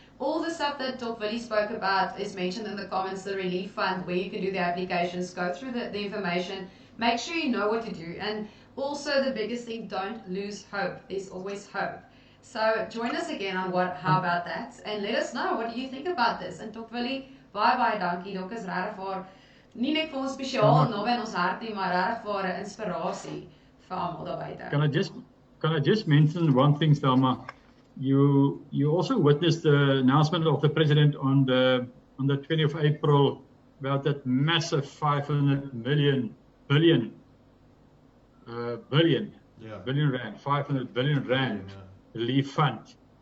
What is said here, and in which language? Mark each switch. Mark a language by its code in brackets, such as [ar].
[en] All the stuff that Dr. Billy spoke about is mentioned in the comments, the relief fund, where you can do the applications, go through the information, make sure you know what to do. And also the biggest thing, don't lose hope. There's always hope. So join us again on how about that, and let us know, what do you think about this? [af] And Dr. Billy, baie dankie. Dok is regtig vir nie net vir ons spesiaal naby in ons hart nie, maar regtig vir 'n inspirasie vir almal daar buite. [en] Can I just mention one thing, Thelma? You also witnessed the announcement of the president on the 20th of April about that massive 500 billion rand, 500 billion rand relief fund.